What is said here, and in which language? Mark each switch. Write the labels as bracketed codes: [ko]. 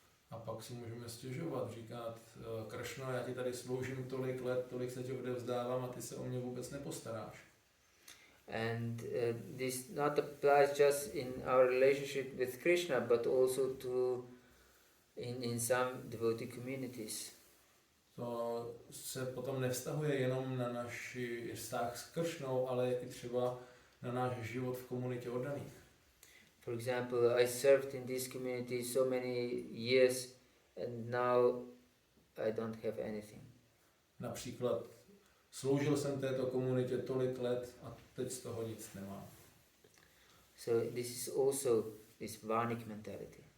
[cs] A pak si můžeme stěžovat, říkat, Kršno, já ti tady sloužím tolik let, tolik se tě odevzdávám a ty se o mě vůbec nepostaráš. [en] And this not applies just in our relationship with Krishna, but also to in some devotee communities. [cs] To se potom nevztahuje jenom na náš vztah s Kršnou, ale i třeba na náš život v komunitě oddaných. [en] For example, I served in this community so many years and now I don't have anything. [cs] Například sloužil jsem této komunitě tolik let a teď z toho nic nemám. [en] So this is also this vanik mentality.